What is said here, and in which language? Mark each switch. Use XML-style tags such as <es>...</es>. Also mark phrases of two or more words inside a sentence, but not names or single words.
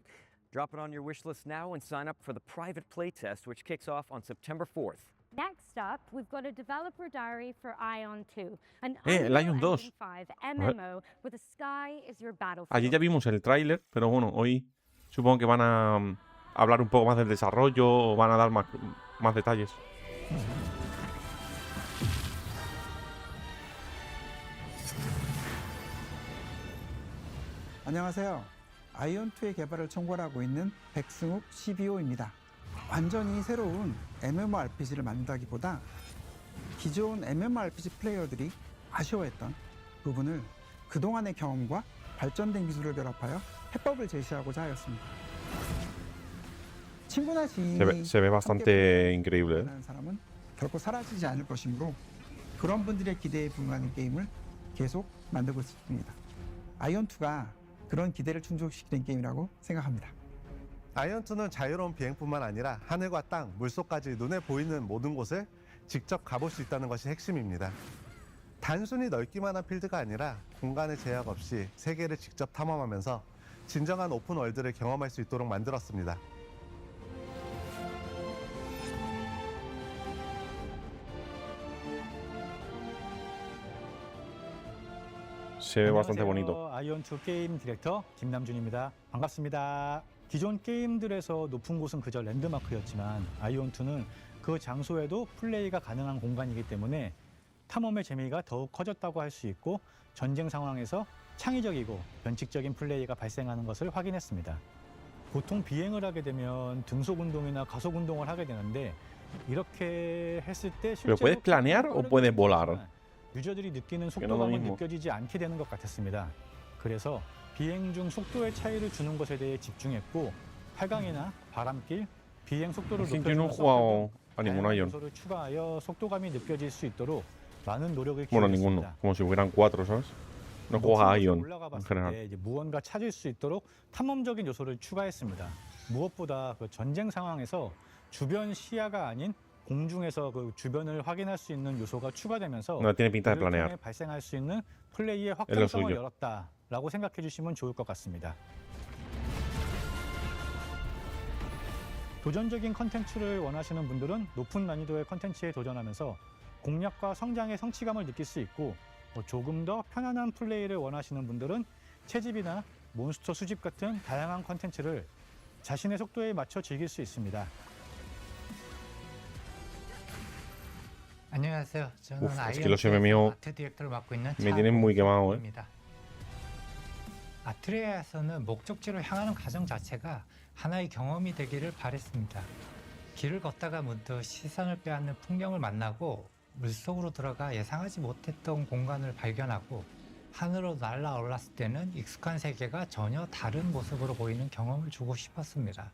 <en>Drop it on your wish list now and sign up for the private playtest, which kicks off on September 4th. Next up, we've got a developer diary for Ion 2, an</en> <es>el Ion 2.</es> <en>5 MMO where the sky is your battlefield.</en> <es>Allí ya vimos el tráiler, pero bueno, hoy supongo que van a hablar un poco más del desarrollo o van a dar más detalles.</es> <ko>안녕하세요. 아이온2의 개발을 총괄하고 있는 백승욱 CBO입니다. 완전히 새로운 MMORPG를 만든다기보다 기존 MMORPG 플레이어들이 아쉬워했던 부분을 그동안의 경험과 발전된 기술을 결합하여 해법을 제시하고자 하였습니다. 친구나 지인이</ko> <es>Se ve bastante increíble,</es> <ko>하는 사람은 결코 사라지지 않을 것이므로 그런 분들의 기대에 부응하는 게임을 계속 만들고 있습니다. 아이온2가 그런 기대를 충족시키는 게임이라고 생각합니다. 아이온2는 자유로운 비행뿐만 아니라 하늘과 땅, 물속까지 눈에 보이는 모든 곳을 직접 가볼 수 있다는 것이 핵심입니다. 단순히 넓기만 한 필드가 아니라 공간의 제약 없이 세계를 직접 탐험하면서 진정한 오픈월드를 경험할 수 있도록 만들었습니다.</ko> <es>Se ve bastante bonito.</es> <ko>아이온2 게임 디렉터 김남준입니다. 반갑습니다. 기존 게임들에서 높은 곳은 그저 랜드마크였지만 아이온2는 그 장소에도 플레이가 가능한 공간이기 때문에 탐험의 재미가 더욱 커졌다고 할 수 있고 전쟁 상황에서 창의적이고 변칙적인 플레이가 발생하는 것을 확인했습니다. 보통 비행을 하게 되면 등속 운동이나 가속 운동을 하게 되는데 이렇게 했을 때</ko> <es>¿Pero puedes planear o puedes volar?</es> <ko>유저들이 느끼는 속도감은 느껴지지 않게 되는 것 같았습니다. 그래서 비행 중 속도의 차이를 주는 것에 대해 집중했고 활강이나 바람길, 비행 속도를 높여주는 다양한 요소를 추가하여 속도감이 느껴질 수 있도록 많은 노력을</ko> <es>Bueno,</es> <ko>기울였습니다.</ko> <es>ninguno. Como si hubieran 4, ¿sabes? No juegas a Ion en general.</es> <ko>이제 무언가 찾을 수 있도록 탐험적인 요소를 추가했습니다. 무엇보다 그 전쟁 상황에서 주변 시야가 아닌 공중에서 그 주변을 확인할 수 있는 요소가 추가되면서</ko> <es>No tiene pinta de planear.</es> <ko>발생할 수 있는 플레이의 확장성을 열었다라고 생각해 주시면 좋을 것 같습니다. 도전적인 컨텐츠를 원하시는 분들은 높은 난이도의 컨텐츠에 도전하면서 공략과 성장의 성취감을 느낄 수 있고 조금 더 편안한 플레이를 원하시는 분들은 채집이나 몬스터 수집 같은 다양한 컨텐츠를 자신의 속도에 맞춰 즐길 수 있습니다. 안녕하세요. 저는</ko> <es>Uf, es que los MMO</es> <ko>아트 디렉터를 맡고 있는</ko> <es>me tienen muy quemado,</es> <ko>아트레아에서는 목적지로 향하는 과정 자체가 하나의 경험이 되기를 바랬습니다. 길을 걷다가 문득 시선을 빼앗는 풍경을 만나고 물속으로 들어가 예상하지 못했던 공간을 발견하고 하늘로 날아올랐을 때는 익숙한 세계가 전혀 다른 모습으로 보이는 경험을 주고 싶었습니다.</ko>